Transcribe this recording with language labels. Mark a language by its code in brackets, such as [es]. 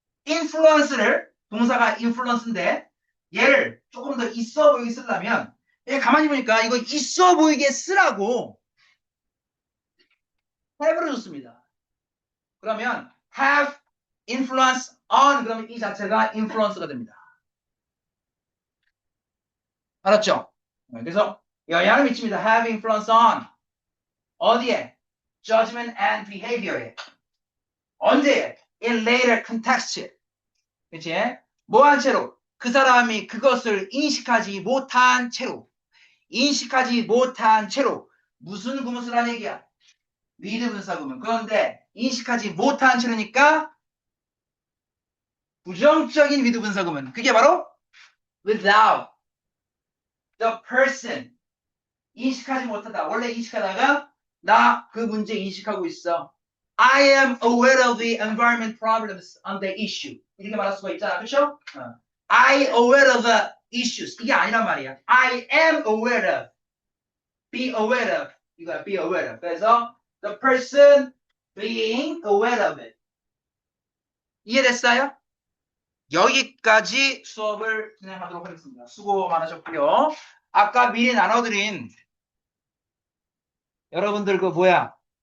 [ko] influence를 동사가 influence인데 얘를 조금 더 있어 보이게 쓰려면 얘 가만히 보니까 이거 있어 보이게 쓰라고 have를 줬습니다. 그러면 [en] have influence on [ko] 그러면 이 자체가 influence가 됩니다. 알았죠? 그래서 영향을 미칩니다. [en] have influence on [ko] 어디에? [en] judgment and behavior에. [ko] 언제? [en] in later context. [ko] 그치? 뭐한 채로? 그 사람이 그것을 인식하지 못한 채로. 인식하지 못한 채로. 무슨 구문을 하는 얘기야? with 분사 구문. 그런데 인식하지 못한 채로니까 부정적인 with 분사 구문. 그게 바로 [en] without the person. [ko] 인식하지 못하다. 원래 인식하다가 나 그 문제 인식하고 있어. [en] I am aware of the environment problems on the issue. [ko] 이렇게 말할 수가 있잖아. [en] 그렇죠? I aware of the issues. [ko] 이게 아니란 말이야. [en] I am aware of. Be aware of. [ko] 이거야. [en] Be aware of. [ko] 그래서 [en] the person being aware of it. [ko] 이해됐어요? 여기까지 수업을 진행하도록 하겠습니다. 수고 많으셨고요. 아까 미리 나눠드린 여러분들 그 뭐야?